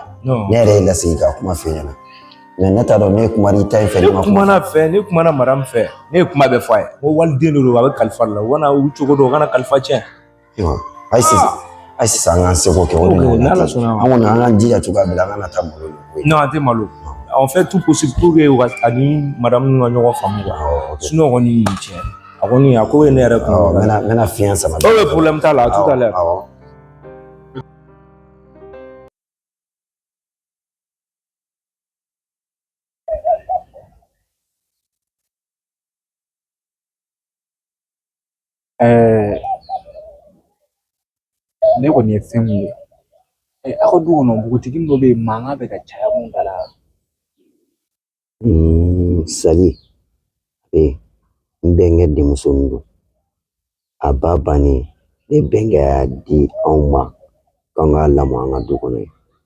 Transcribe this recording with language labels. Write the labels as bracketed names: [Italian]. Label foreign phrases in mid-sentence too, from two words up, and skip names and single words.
[Bambara] Ne yɛrɛ ye lasigi ka kuma f'i ɲɛna mais ne t'a dɔn ne kuma i ta in fɛ. Ne kumana fɛ ne kumana madame fɛ ne ye kuma bɛɛ fɔ a ye n ko waliden de don a bɛ kalifa la u kana u cogo dɔn u kana kalifa tiɲɛ. Ayi sisan an k'an seko kɛ o de la an kɔni an k'an jija cogoya bɛɛ la an kana taa malo ɲɔgɔn ye. Non an tɛ malo [French] on fait tout possible pour que [Bambara] u ka ani madame ka ɲɔgɔn faamu [French] quoi sinon [Bambara] kɔni tiɲɛ a kɔni a ko ye ne yɛrɛ kun. N bɛna fiɲɛ sama. o bɛ problème t'a la [French] tout à l'heure. [Bambara] Ne kɔni ye fɛn min ye aw ka du kɔnɔ npogotigi dɔ bɛ yen mankan bɛ ka caya mun da la. Sali n bɛnkɛ denmuso min don a ba bannen ne bɛnkɛ y'a di anw ma k'an k'a lamɔ an ka du kɔnɔ ye.